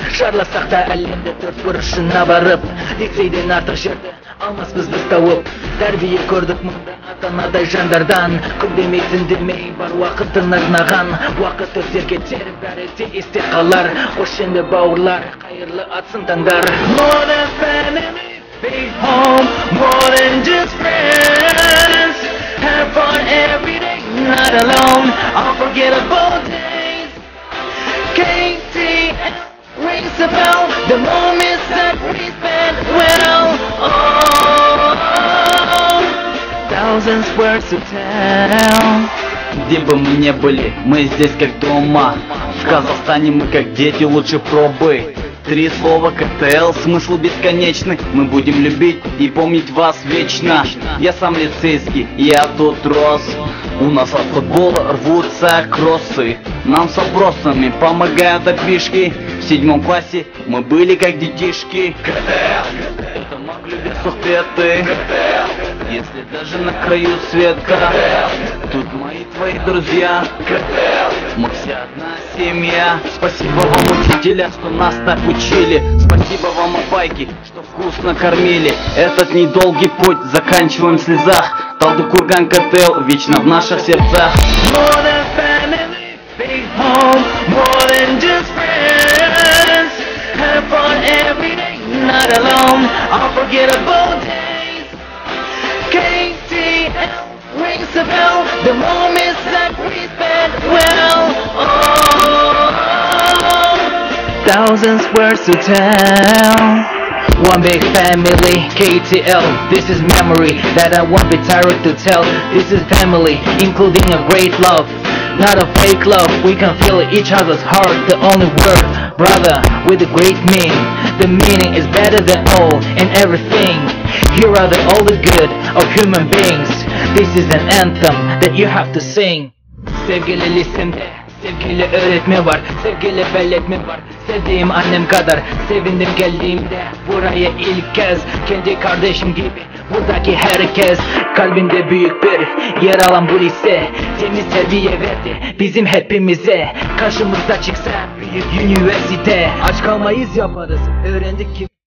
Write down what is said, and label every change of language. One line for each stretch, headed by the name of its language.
Kazakh: Шарласақ та әлемді төрт бұрышына барып, лицейден артық жерді алмаспыз біз тауып. Тәрбие көрдік мұнда ата-анадай жандардан, күн демей түн демей бар уақытын арнаған. Уақыт өтер кетер, бәрі де есте қалар. Қош енді бауырлар, қайырлы атсын таңдар.
English: More than family, be home, more than just friends. Have fun every day, not alone, unforgettable days. KTL rings a bell, the moments that we spent well. Oh, thousands words to tell.
Russian: Где бы мы не были, мы здесь как дома. В Казахстане мы как дети, лучше пробы. 3 слова КТЛ, смысл бесконечный. Мы будем любить и помнить вас вечно. Я сам лицейский, я тут рос. У нас от футбола рвутся кроссы. Нам с вопросами помогают опишки. В 7 классе мы были как детишки. Это могли без сухпеты. Если даже на краю света, тут мои твои друзья. Мы все одна семья. Спасибо вам, учителя, что нас так учили. Спасибо вам, опайки, что вкусно кормили. Этот недолгий путь заканчиваем в слезах. Талдыкурган КТЛ вечно в наших сердцах.
English: More than family, be home, more than just friends. Have fun every day, not alone, unforgettable days. KTL rings a bell, the moments that we spent well. Oh, thousands words to tell. One big family, KTL, this is memory that I won't be tired to tell. This is family, including a great love, not a fake love. We can feel each other's heart, the only word, brother, with a great meaning. The meaning is better than all and everything. Here are all the good of human beings. This is an anthem that you have to sing.
Turkish: Sevgili lisemde, sevgili öğretmen var, sevgili belletmen var. Sevdiğim annem kadar sevindim geldiğimde buraya ilk kez. Kendi kardeşim gibi buradaki herkes, kalbinde büyük bir yer alan bu lise. Temiz terbiye verdi bizim hepimize. Karşımızda çıksa büyük üniversite, aç kalmayız yaparız, öğrendik ki.